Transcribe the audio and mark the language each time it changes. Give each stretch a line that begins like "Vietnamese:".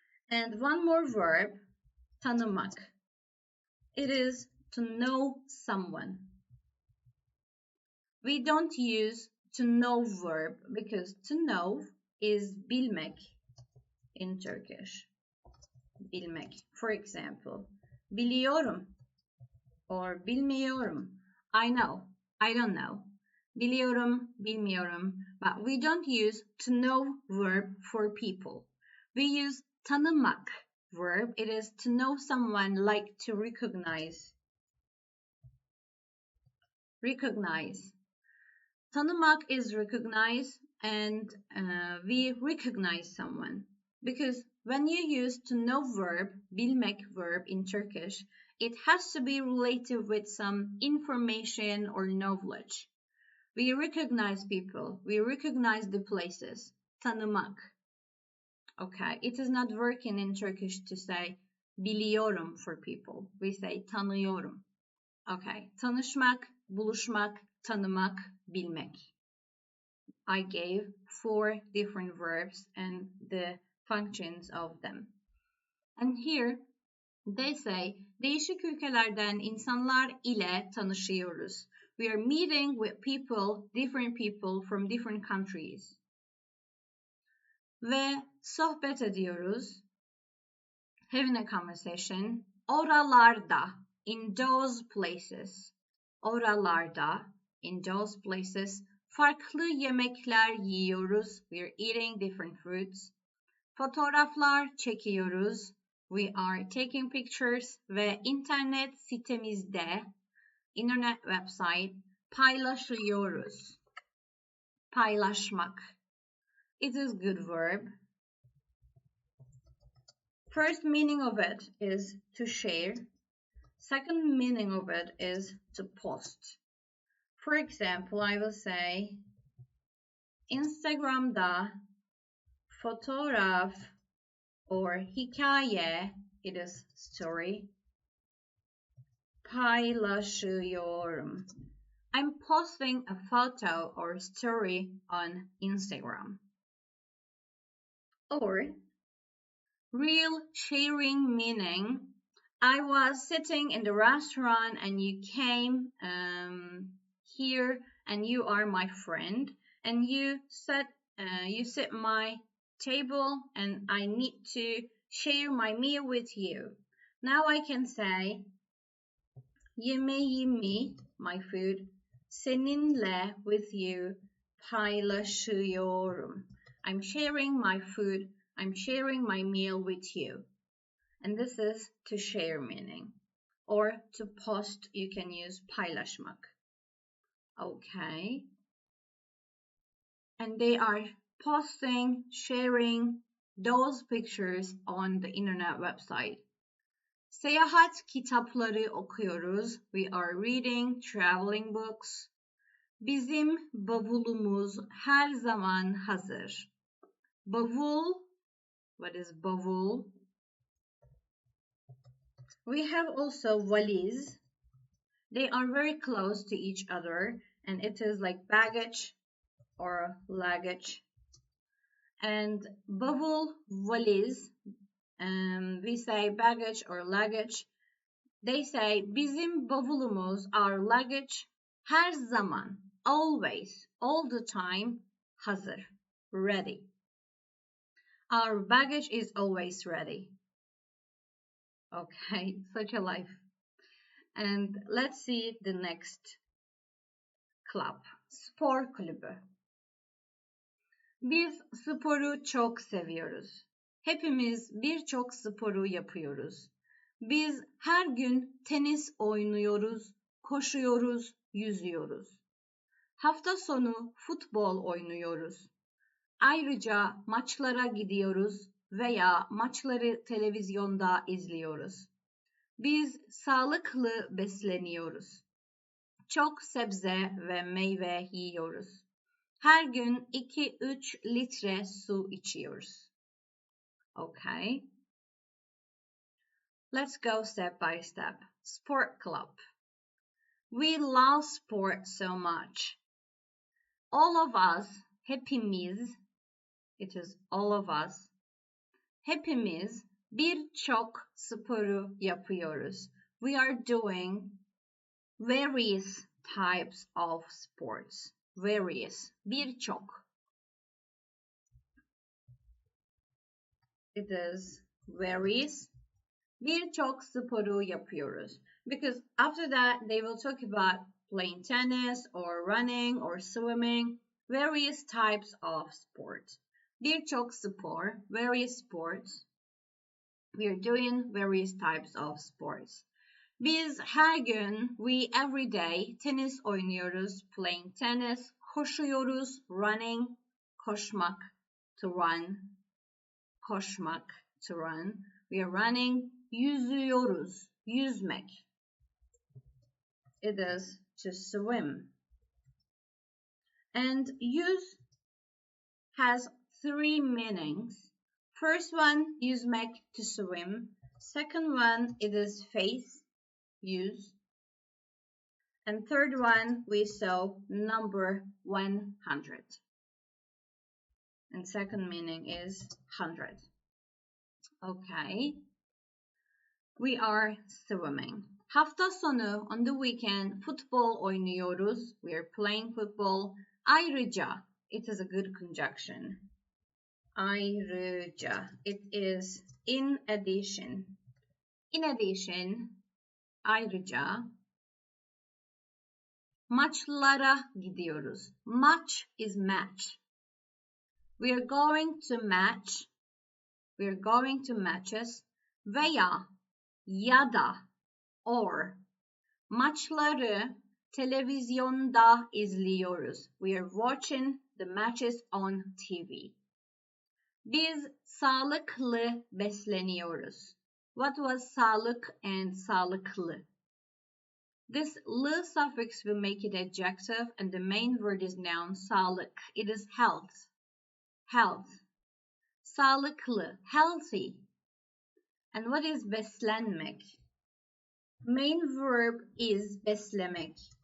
English: And one more verb, tanımak. It is to know someone. We don't use to know verb because to know is bilmek in Turkish.
Turkish: Bilmek.
English: For example, biliyorum or bilmiyorum. I know, I don't know.
Turkish: Biliyorum, bilmiyorum.
English: But we don't use to know verb for people. We use tanımak verb. It is to know someone, like to recognize. Recognize. Tanımak is recognize, and we recognize someone. Because when you use to know verb, bilmek verb in Turkish, it has to be related with some information or knowledge. We recognize people. We recognize the places. Tanımak. Okay, it is not working in Turkish to say biliyorum for people. We say tanıyorum.
Turkish: Okay, tanışmak, buluşmak, tanımak, bilmek.
English: I gave 4 different verbs and the functions of them. And here they say
Turkish: değişik ülkelerden insanlar ile tanışıyoruz.
English: We are meeting with people, different people from different countries.
Turkish: Ve sohbet ediyoruz.
English: Having a conversation. Oralarda, in those places. Oralarda, in those places.
Turkish: Farklı yemekler yiyoruz.
English: We're eating different foods.
Turkish: Fotoğraflar çekiyoruz.
English: We are taking pictures.
Turkish: Ve internet sitemizde,
English: internet website,
Turkish: paylaşıyoruz.
English: Paylaşmak. It is good verb. First meaning of it is to share. Second meaning of it is to post. For example, I will say
Turkish: Instagram'da fotoğraf
English: or hikaye, it is story, paylaşıyorum. I'm posting a photo or story on Instagram. Or real sharing meaning, I was sitting in the restaurant and you came here and you are my friend and you sit my table and I need to share my meal with you. Now I can say yemeğimi, my food, seninle, with you, paylaşıyorum. I'm sharing my food, I'm sharing my meal with you. And this is to share meaning. Or to post, you can use paylaşmak. Okay. And they are posting, sharing those pictures on the internet website.
Turkish: Seyahat kitapları okuyoruz.
English: We are reading traveling books.
Turkish: Bizim bavulumuz her zaman hazır.
English: Bavul, what is bavul? We have also valiz. They are very close to each other and it is like baggage or luggage. And bavul, valiz, we say baggage or luggage. They say
Turkish: bizim bavulumuz,
English: our luggage,
Turkish: her zaman,
English: always, all the time, hazır, ready. Our baggage is always ready. Okay, such a life. And let's see the next club.
Turkish: Spor kulübü. Biz sporu çok seviyoruz. Hepimiz birçok sporu yapıyoruz. Biz her gün tenis oynuyoruz, koşuyoruz, yüzüyoruz. Hafta sonu futbol oynuyoruz. Ayrıca maçlara gidiyoruz veya maçları televizyonda izliyoruz. Biz sağlıklı besleniyoruz. Çok sebze ve meyve yiyoruz. Her gün 2-3 litre su içiyoruz.
English: Okay. Let's go step by step. Sport club. We love sport so much. All of us, hepimiz, it is all of us,
Turkish: hepimiz birçok sporu yapıyoruz.
English: We are doing various types of sports. Various, birçok. It is various.
Turkish: Birçok sporu yapıyoruz.
English: Because after that, they will talk about playing tennis or running or swimming. Various types of sports. Birçok spor, various sports. We are doing various types of sports.
Turkish: Biz her gün,
English: we every day
Turkish: tenis oynuyoruz,
English: playing tennis, koşuyoruz, running, koşmak, to run, koşmak, to run. We are running, yüzüyoruz, yüzmek. It is to swim. And yüz has three meanings. First one, yüzmek, to swim. Second one, it is face, yüz. And third one, we saw number 100. And second meaning is 100. Okay. We are swimming.
Turkish: Hafta sonu,
English: on the weekend,
Turkish: futbol oynuyoruz.
English: We are playing football. Ayrıca, it is a good conjunction. Ayrıca, it is in addition. In addition, ayrıca,
Turkish: maçlara gidiyoruz.
English: Maç is match. We are going to match. We are going to matches.
Turkish: Veya, ya da,
English: or.
Turkish: Maçları televizyonda izliyoruz.
English: We are watching the matches on TV.
Turkish: Biz sağlıklı besleniyoruz.
English: What was sağlık and sağlıklı? This lı suffix will make it adjective and the main word is noun sağlık. It is health. Health. Sağlıklı, healthy. And what is beslenmek? Main verb is beslemek.